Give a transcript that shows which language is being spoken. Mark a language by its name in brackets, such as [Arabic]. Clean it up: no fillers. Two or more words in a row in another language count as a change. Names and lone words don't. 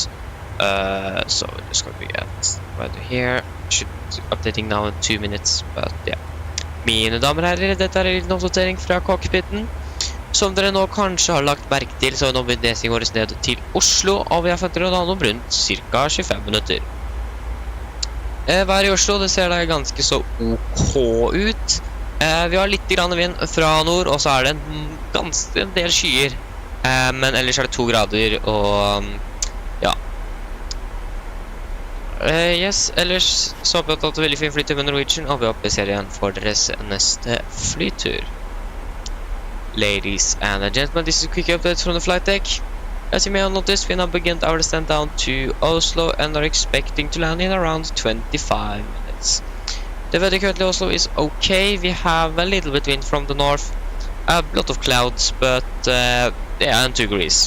[English] So we're just going to get right here. Should updating now in 2 minutes, but yeah. [Norwegian] Mine damer og herrer, dette er en liten oppdatering fra cockpiten. Som dere nå kanskje har lagt merke til, så er nå bevegelsen vår ned til Oslo, og vi har fått Radeon om rundt ca. 25 minutter. Været i Oslo, det ser da ganske så OK ut. Vi har litt grann vind fra nord, og så er det en del skyer. Men ellers er det 2 grader, og ja. Yes, ellers så håper jeg at det er veldig fin flytur med Norwegian, og vi håper ser igjen for deres neste flytur. [English] Ladies and gentlemen, this is a quick update from the flight deck. As you may have noticed, we now begin our descent down to Oslo and are expecting to land in around 25 minutes. The weather currently Oslo is okay. We have a little bit wind from the north, a lot of clouds, but yeah, and 2 degrees.